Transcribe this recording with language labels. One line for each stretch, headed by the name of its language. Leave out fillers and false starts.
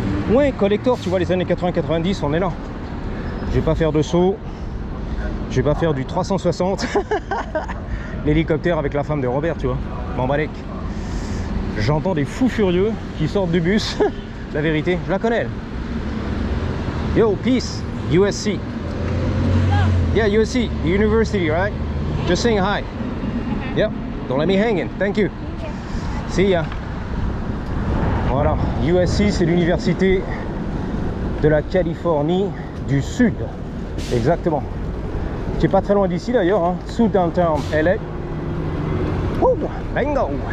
French: Ouais, collector, tu vois, les années 80-90, on est là. Je vais pas faire de saut. Je vais pas faire du 360. L'hélicoptère avec la femme de Robert, tu vois. M'embalek. J'entends des fous furieux qui sortent du bus. La vérité, je la connais, elle.
English: Yo, peace, USC. Yeah, USC, university, right? Just saying hi. Yep. Don't let me hanging, thank you. See ya.
French: Voilà, USC, c'est l'université de la Californie du Sud. Exactement. Qui est pas très loin d'ici d'ailleurs, hein. Sous downtown LA. Oh, bingo.